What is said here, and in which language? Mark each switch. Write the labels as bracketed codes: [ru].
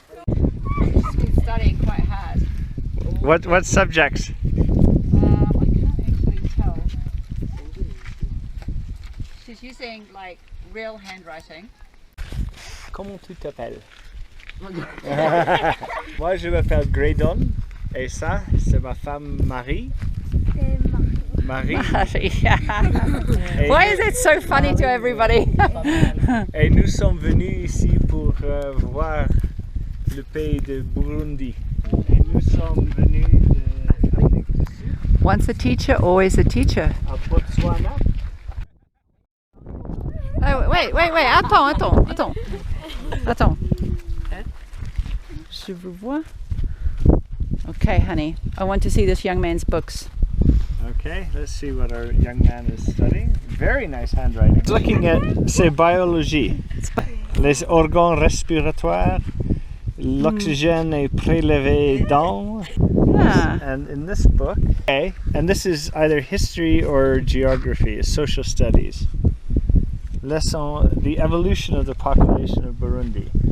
[en] She's been studying quite hard. What subjects? I can't actually tell. She's using like real handwriting. [fr] Comment tu t'appelles? Moi je m'appelle Graydon et ça c'est ma femme Marie. Marie. [en] Why is it so funny to everybody? [fr] Et nous sommes venus ici pour voir le pays de Burundi. Et nous sommes venus d'Afrique du Sud. [en] Once a teacher, always a teacher. [fr] À Botswana. [en] Oh, wait, [fr] attends. Je vous vois. [en] Okay, honey. I want to see this young man's books. Okay, let's see what our young man is studying. Very nice handwriting. Looking at, [fr] c'est biologie. Les organes respiratoires, l'oxygène est prélevé dans. [en] Yeah. And in this book, okay, and this is either history or geography, social studies. Lesson, the evolution of the population of Burundi.